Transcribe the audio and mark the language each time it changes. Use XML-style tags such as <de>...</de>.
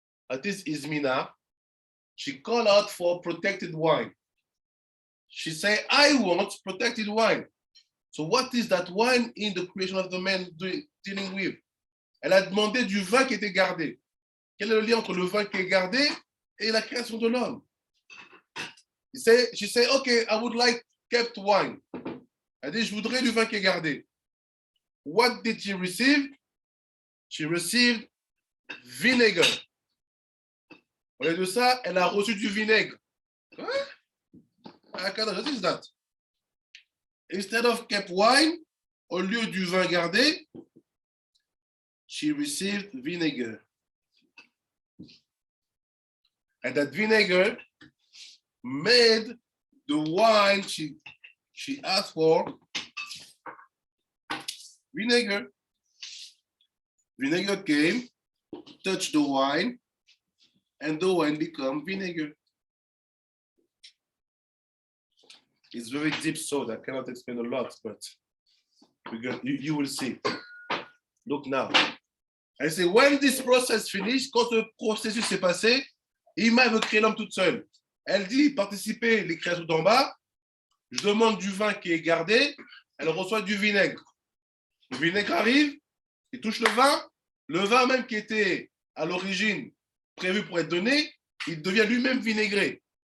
<en>At this izmina, she called out for protected wine. She said, I want protected wine. So what is that wine in the creation of the man dealing with?</en> <fr>Elle a demandé du vin qui était gardé. Quel est le lien entre le vin qui est gardé et la création de l'homme?</fr> <en>She said, okay, I would like kept wine.</en> <fr>Elle dit, je voudrais du vin qui est gardé.</fr> <en>What did she receive? She received vinegar.</en> <fr>Au lieu de ça, elle a reçu du vinaigre.</fr> <en>What is that? Instead of kept wine,</en> <fr>au lieu du vin gardé,</fr> <en>she received vinegar. And that vinegar made the wine she asked for vinegar. Vinegar came, touched the wine, and the wine became vinegar. It's very deep, so I cannot explain a lot, but you will see. Look now. I say, when this process finished,</en> <fr>quand ce processus s'est passé, Ima veut créer l'homme toute seule. Elle dit, participer les créatures d'en bas, je demande du vin qui est gardé, elle reçoit du vinaigre. Le vinaigre arrive, il touche le vin même qui était à l'origine prévu pour être donné, il devient lui-même vinaigré.</fr>